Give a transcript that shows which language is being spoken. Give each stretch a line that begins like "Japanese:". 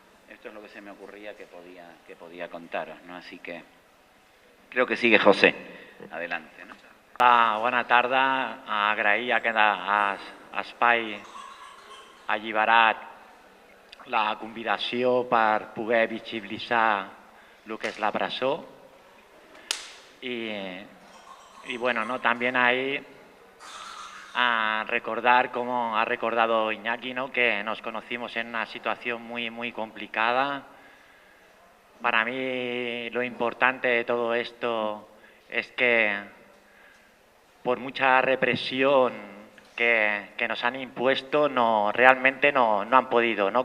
Spanish: Esto es lo que se me ocurría que podía contaros, ¿no? Así que creo que sigue José. Adelante, ¿no?
Catalan: Bona tarda. Agrair aquest espai alliberat, la convidació per poder visibilitzar el que és la presó.
Spanish: Y bueno, ¿no? También ahí a recordar, como ha recordado Iñaki, ¿no? Que nos conocimos en una situación muy complicada. Para mí lo importante de todo esto es que por mucha represión que nos han impuesto, realmente no han podido, ¿no?